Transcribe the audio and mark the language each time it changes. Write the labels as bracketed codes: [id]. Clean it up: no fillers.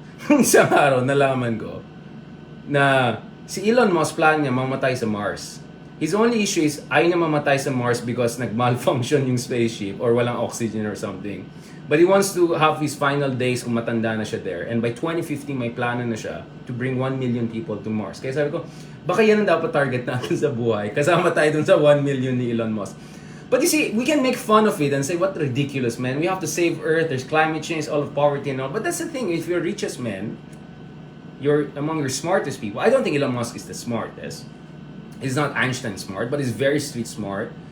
[tl] Isang araw, nalaman ko na si Elon Musk plan niya mamatay sa Mars. [en] His only issue is [tl] ayaw niya mamatay sa Mars because nag-malfunction yung spaceship or walang oxygen or something. [en] But he wants to have his final days [tl] kung matanda na siya [en] there. And by 2050, [tl] may plano na siya [en] to bring 1 million people to Mars. [tl] Kaya sabi ko, baka yan ang dapat target natin sa buhay. Kasama tayo dun sa 1 million ni Elon Musk. [en] But you see, we can make fun of it and say, what ridiculous, man. We have to save Earth, there's climate change, all of poverty and all. But that's the thing, if you're richest man, you're among your smartest people. I don't think Elon Musk is the smartest. He's not Einstein smart, but he's very street smart.